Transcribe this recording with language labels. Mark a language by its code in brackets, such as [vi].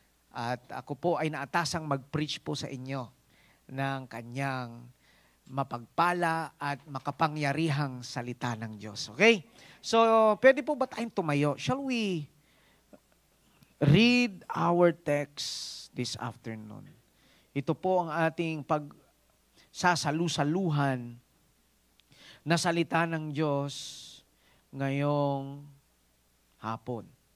[tl] At ako po ay naatasang mag-preach po sa inyo ng kanyang mapagpala at makapangyarihang salita ng Diyos. Okay? So, pwede po ba tayong tumayo? [en] Shall we read our text this afternoon? [tl] Ito po ang ating pagsasalu-saluhan na salita ng Diyos ngayong hapon.